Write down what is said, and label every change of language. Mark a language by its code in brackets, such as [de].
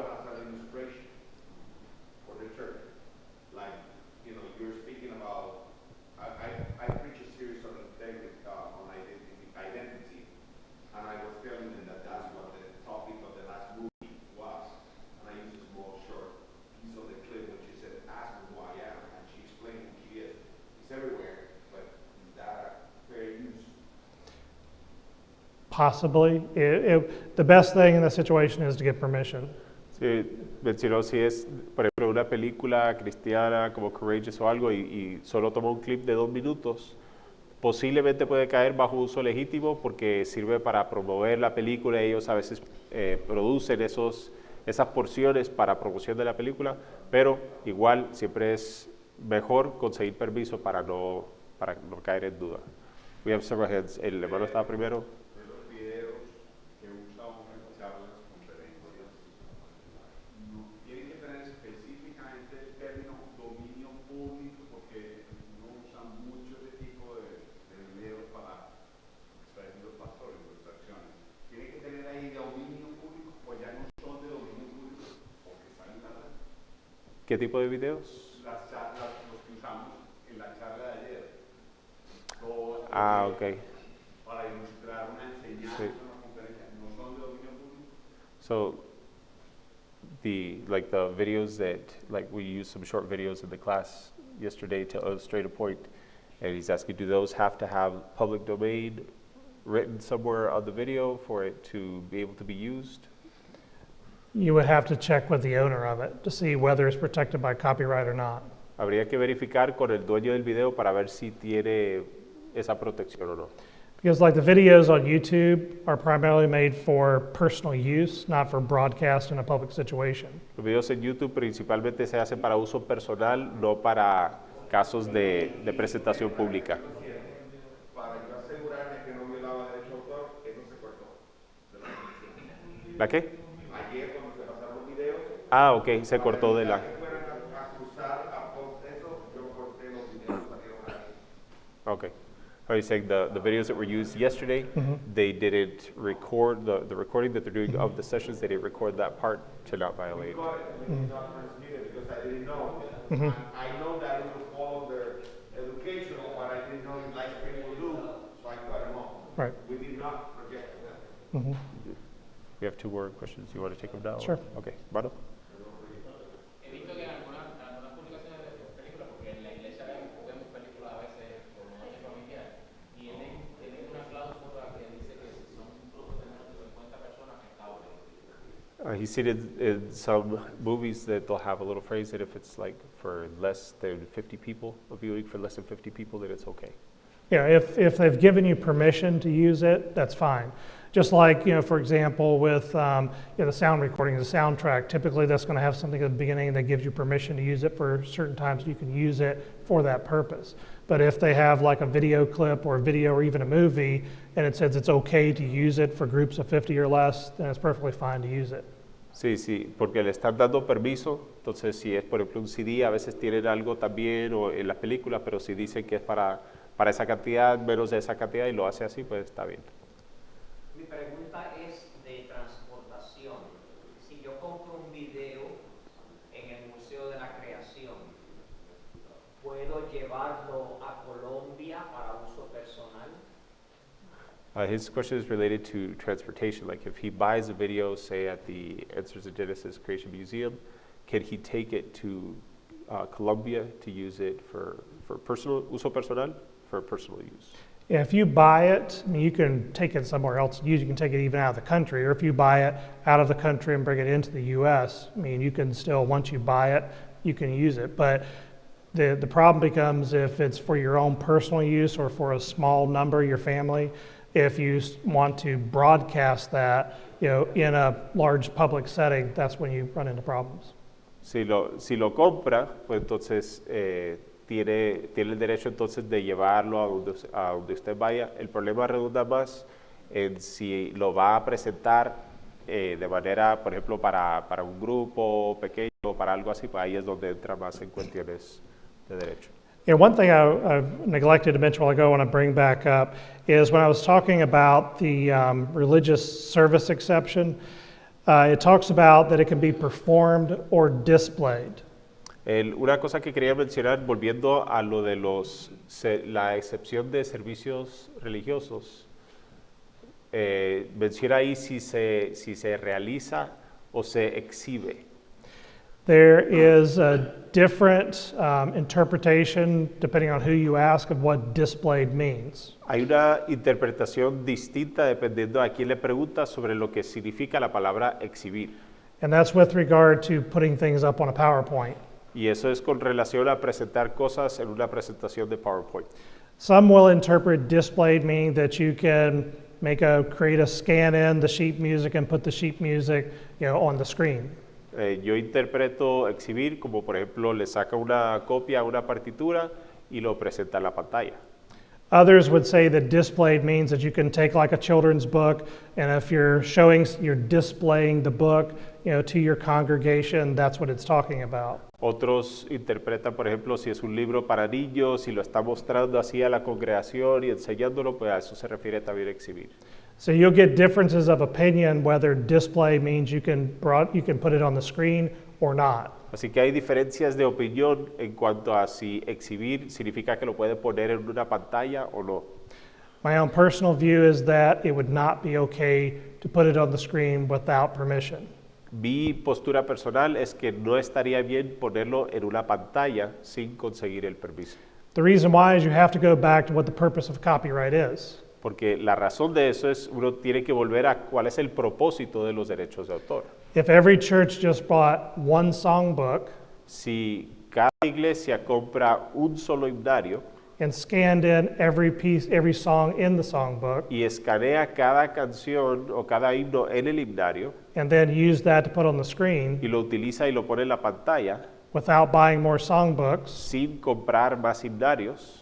[en] As an illustration for the church. Like, you're speaking about, I preach a series on identity, and I was telling them that that's what the topic of the last movie was. And I used a small short piece of the clip when she said, ask me who I am, and she explained who she is. It's everywhere, but is that fair use? possibly. The best thing in that situation is to get permission. [es] Sí, mencionó si es, por ejemplo, una película cristiana como Courageous o algo y solo toma un clip de 2 minutos, posiblemente puede caer bajo uso legítimo porque sirve para promover la película. Ellos a veces producen esas porciones para promoción de la película, pero igual siempre es mejor conseguir permiso para no caer en duda. [en] We have several hands. [es] El hermano estaba primero. De los videos que usa uno en charlas, conferencias, tienen que tener específicamente el término dominio público porque no usan mucho ese tipo de videos para estar diciendo los pastores, ilustraciones. Tienen que tener ahí dominio público o ya no son de dominio público porque están en la red. ¿Qué tipo de videos? Las charlas, los que usamos en la charla de ayer. Ah, ok. Para ilustrar una enseñanza, Sí. una conferencia, no son de dominio público. [en] So the videos that, like, we used some short videos in the class yesterday to illustrate a point, and he's asking, do those have to have public domain written somewhere on the video for it to be able to be used? You would have to check with the owner of it to see whether it's protected by copyright or not. [es] Habría que verificar con el dueño del video para ver si tiene esa protección o no. [en] Because like the videos on YouTube are primarily made for personal use, not for broadcast in a public situation. [es] Los videos en YouTube principalmente se hacen para uso personal, no para casos de presentación pública. Para yo asegurarme que no violaba derecho de autor, eso se cortó de la transmisión. ¿La qué? Ayer cuando se pasaron los videos, Ah, ok, se cortó de la... que fueran a acusar a post eso, yo corté los videos salieron ahí. [en] Okay. Are you saying the videos that were used yesterday, they didn't record the recording that they're doing of the sessions, they didn't record that part to not violate? We did not transmit it because I didn't know. And I know that it was all of their educational, but I didn't know live stream will do, so I cut them off. Right. We did not project that. We have 2 more questions. You want to take them now? Sure. Okay. Mano? [es] He visto que en algunas publicaciones de películas, porque en la iglesia vemos películas a veces por noche familiar, y tienen una cláusula que dice que si son grupos de menos de 50 personas está ok. [en] He's seen in some movies that they'll have a little phrase that if it's like for less than 50 people, a viewing for less than 50 people, then it's okay. Yeah, if they've given you permission to use it, that's fine. Just like, for example, with the sound recording, the soundtrack, typically that's going to have something at the beginning that gives you permission to use it for certain times. You can use it for that purpose. But if they have like a video clip or a video or even a movie, and it says it's okay to use it for groups of 50 or less, then it's perfectly fine to use it. [es] Sí, porque le están dando permiso. Entonces, si es, por ejemplo, un CD, a veces tienen algo también o en las películas, pero si dicen que es para esa cantidad, menos de esa cantidad, y lo hace así, pues está bien. Mi pregunta es de transportación. Si yo compro un video en el Museo de la Creación, ¿puedo llevarlo a Colombia para uso personal? [en] His question is related to transportation. Like if he buys a video, say at the Answers in Genesis Creation Museum, can he take it to Colombia to use it for personal [es] uso personal, [en] for personal use? Yeah, if you buy it, I mean, you can take it somewhere else to use. You can take it even out of the country, or if you buy it out of the country and bring it into the U.S., I mean, you can still, once you buy it, you can use it. But the problem becomes if it's for your own personal use or for a small number, your family, if you want to broadcast that, in a large public setting, that's when you run into problems. [es] Si lo compra, pues entonces tiene el derecho entonces de llevarlo a donde usted vaya. El problema redunda más en si lo va a presentar de manera, por ejemplo, para un grupo pequeño o para algo así, pues ahí es donde entra más en cuestiones de derecho. [en] Yeah, one thing I've neglected to mention a while ago, I want to bring back up, is when I was talking about the religious service exception, it talks about that it can be performed or displayed. [es] Una cosa que quería mencionar, volviendo a lo de la excepción de servicios religiosos, menciona ahí si se realiza o se exhibe. [en] There is a different interpretation, depending on who you ask, of what displayed means. [es] Hay una interpretación distinta dependiendo a quién le pregunta sobre lo que significa la palabra exhibir. [en] And that's with regard to putting things up on a PowerPoint. [es] Y eso es con relación a presentar cosas en una presentación de PowerPoint. [en] Some will interpret displayed meaning that you can create a scan in the sheet music and put the sheet music, on the screen. [es] Yo interpreto exhibir como, por ejemplo, le saca una copia a una partitura y lo presenta en la pantalla. [en] Others would say that displayed means that you can take like a children's book, and if you're displaying the book, to your congregation, that's what it's talking about. [es] Otros interpretan, por ejemplo, si es un libro para niños, si lo está mostrando así a la congregación y enseñándolo, pues a eso se refiere también exhibir. [en] So you'll get differences of opinion whether display means you can put it on the screen or not. [es] Así que hay diferencias de opinión en cuanto a si exhibir significa que lo puede poner en una pantalla o no. [en] My own personal view is that it would not be okay to put it on the screen without permission. [es] Mi postura personal es que no estaría bien ponerlo en una pantalla sin conseguir el permiso. [en] The reason why is you have to go back to what the purpose of copyright is. [es] Porque la razón de eso es uno tiene que volver a cuál es el propósito de los derechos de autor. [en] If every church just bought one songbook [es] Si cada iglesia compra un solo himnario [en] and scanned in every song in the songbook, [es] y escanea cada canción o cada himno en el himnario [en] and then used that to put on the screen [es] y lo utiliza y lo pone en la pantalla [en] without buying more songbooks [es] sin comprar más himnarios